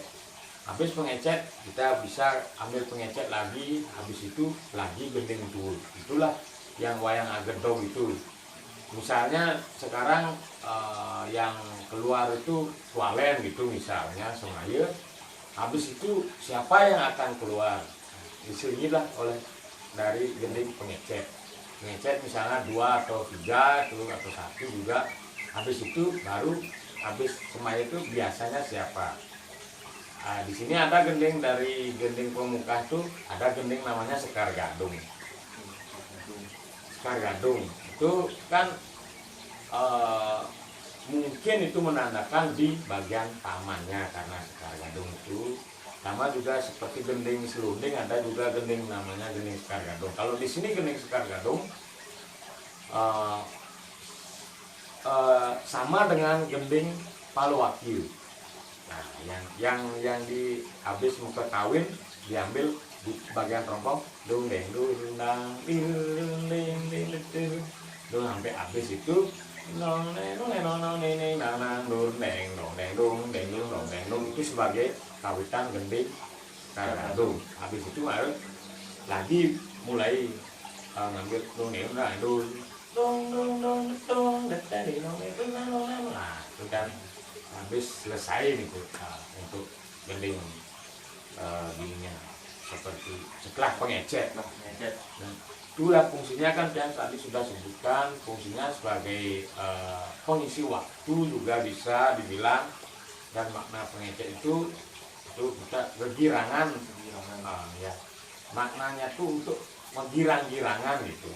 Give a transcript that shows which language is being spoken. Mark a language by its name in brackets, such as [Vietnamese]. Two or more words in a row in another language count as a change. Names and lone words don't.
[Indonesian] Habis pengecet kita bisa ambil pengecet lagi, habis itu lagi gending dul. Itulah yang wayang agedong itu. Misalnya sekarang yang keluar itu tualen gitu misalnya semaya, habis itu siapa yang akan keluar disinilah oleh dari gending pengecet. Pengecet misalnya 2 atau 3 itu atau 1 juga, habis itu baru habis semaya itu biasanya siapa. Di sini ada gending dari gending pemuka itu, ada gending namanya sekar gadung. Sekar gadung itu kan mungkin itu menandakan di bagian tamannya, karena sekar gadung itu sama juga seperti gending selunding, ada juga gending namanya gending sekar gadung. Kalau di sini gending sekar gadung sama dengan gending paluwakil. Nah, yang di habis muka kawin diambil di bagian trompong dung deng dung dang ding ding ding ding dung sampai habis itu nong neng nong nong nong neng neng nang nang dung deng dong deng dung deng dung dong deng dung, itu sebagai kawitan gending kadung. Habis itu baru lagi mulai ngambil dung deng dung dong dong dong dong dari dong dong dong. Nah itu kan habis selesai gitu untuk gending gininya seperti setelah pengecet. Nah, itulah fungsinya kan yang tadi sudah sebutkan, fungsinya sebagai pengisi waktu juga bisa dibilang, dan makna pengecet itu kita bergirangan, ya maknanya tuh untuk menggirang-girangan gitu.